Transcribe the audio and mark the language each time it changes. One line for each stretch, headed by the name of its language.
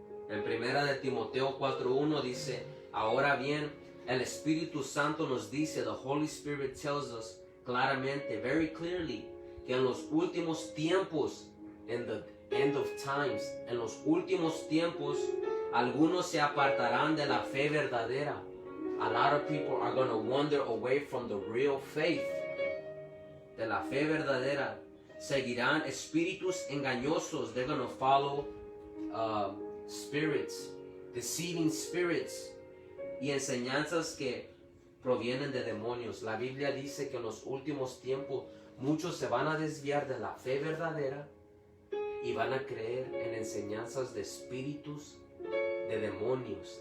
Spanish: En 1 de Timoteo 4:1 dice, ahora bien, el Espíritu Santo nos dice,
English: the Holy Spirit tells us
Spanish: claramente,
English: very clearly,
Spanish: que en los últimos tiempos,
English: in the end of times,
Spanish: en los últimos tiempos, algunos se apartarán de la fe verdadera.
English: A lot of people are going to wander away from the real faith.
Spanish: De la fe verdadera. Seguirán espíritus engañosos.
English: They're going to follow spirits, deceiving spirits,
Spanish: y enseñanzas que provienen de demonios.
English: La Biblia dice que en los últimos tiempos muchos se van a desviar de la fe verdadera y van a creer en enseñanzas de espíritus, de demonios.